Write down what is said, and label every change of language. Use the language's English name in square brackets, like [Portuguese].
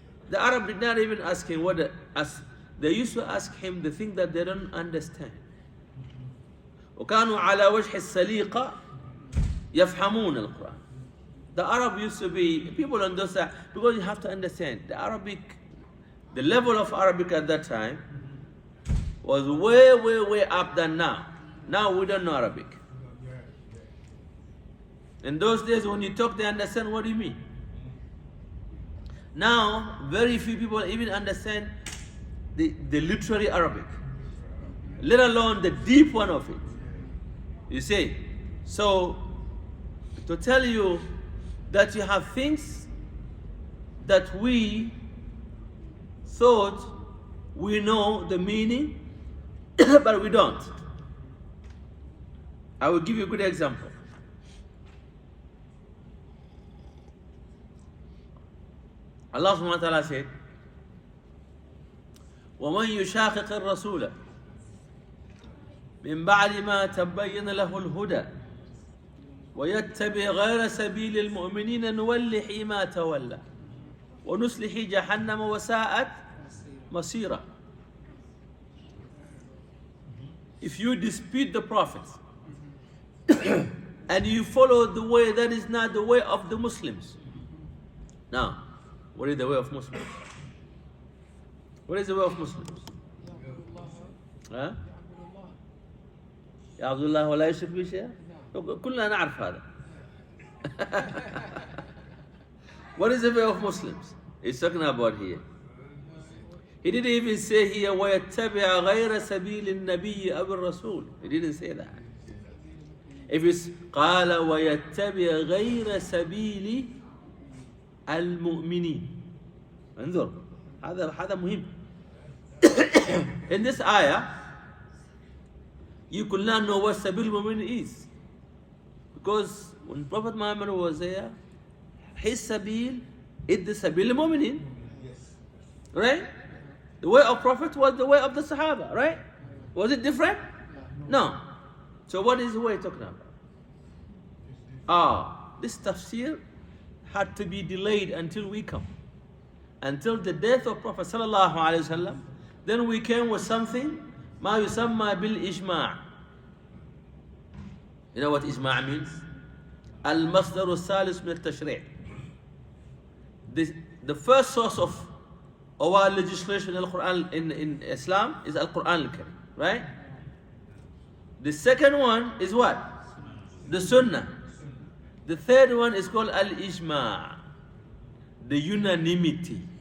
[English] The Arab did not even ask him they used to ask him the thing that they don't understand. [Arabic] وكانوا على وجه السليقة يفهمون القرآن. [English] The Arab used to be people understand, because you have to understand the level of Arabic at that time was way up than now. Now we don't know Arabic. In those days when you talk, they understand what you mean. Now very few people even understand the literary Arabic, let alone the deep one of it. You see, so to tell you that you have things that we thought we know the meaning, but we don't. I will give you a good example. [Arabic] Allah subhanahu wa ta'ala said, وَمَنْ يُشَاقِقِ الرَّسُولَ مِنْ بَعْدِ مَا تَبَّيَّنَ لَهُ الْهُدَى وَيَتَّبِعْ غَيْرَ سَبِيلِ الْمُؤْمِنِينَ نُوَلِّهِ مَا تَوَلَّى وَنُصْلِهِ جَهَنَّمَ وَسَاءَتْ مَصِيرًا. [English] If you dispute the prophets and you follow the way that is not the way of the Muslims. Now, what is the way of Muslims? What is the way of Muslims? [Arabic] ها؟ يعبد الله ولا يشرك به شيئا. كلنا نعرف هذا. [English] What is the way of Muslims? He's talking about here. He didn't even say here [Arabic] وَيَتَّبِعَ غَيْرَ سَبِيلِ النَّبِيِّ أَبِ الرَّسُولِ. [English] He didn't say that. If it's [Arabic] قال وَيَتَّبِعَ غَيْرَ سَبِيلِ المؤمنين. انظر هذا مهم. [English] In this ayah, you could not know what Sabil Mu'min is, because when Prophet Muhammad was there, his Sabil is the Sabil Mu'minin, right? The way of Prophet was the way of the Sahaba, right? Was it different? No. So what is the way talking about? This Tafsir had to be delayed until we come, until the death of Prophet sallallahu alaihi wasallam. Then we came with something [Arabic] ما يسمى بالإجماع. [English] You know what إجماع means? [Arabic] المصدر الثالث من التشريع. [English] The first source of our legislation in Quran in Islam is Al-Quran Al-Karim, right? The second one is what? The Sunnah. The third one is called Al-Ijma', the unanimity.